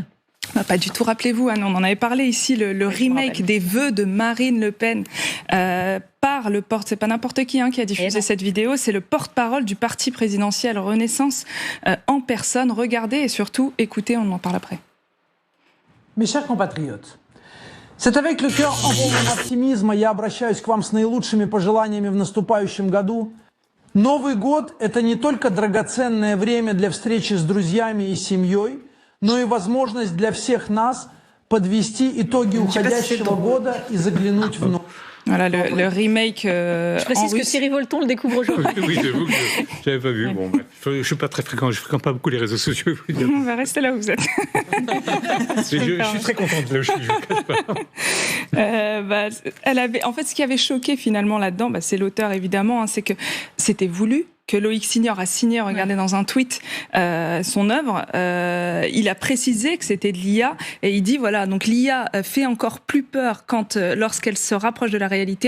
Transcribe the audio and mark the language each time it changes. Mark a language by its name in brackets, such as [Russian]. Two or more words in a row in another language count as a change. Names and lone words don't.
[French] Pas du tout, rappelez-vous, on en avait parlé ici, le remake des vœux de Marine Le Pen par le c'est pas n'importe qui a diffusé cette vidéo, c'est le porte-parole du parti présidentiel Renaissance en personne. Regardez et surtout écoutez, on en parle après. Mes chers compatriotes, c'est avec le cœur en [Russian] полном оптимизма я обращаюсь к вам с наилучшими пожеланиями в наступающем году. Новый год – это не только драгоценное время для встречи с друзьями и семьей, но и возможность для всех нас подвести итоги уходящего года и заглянуть в новый. [French] Voilà, le remake Je précise que Thierry Volton le découvre aujourd'hui. Oui, j'avoue que je n'avais pas vu. Bon, je suis pas très fréquent, je fréquente pas beaucoup les réseaux sociaux. On va rester là où vous êtes. Je suis très contente là où je suis, je ne cache pas. Elle avait, en fait, ce qui avait choqué finalement là-dedans, c'est l'auteur évidemment, c'est que c'était voulu, que Loïc Signor a signé, regardez dans un tweet son œuvre, il a précisé que c'était de l'IA et il dit voilà, donc l'IA fait encore plus peur lorsqu'elle se rapproche de la réalité.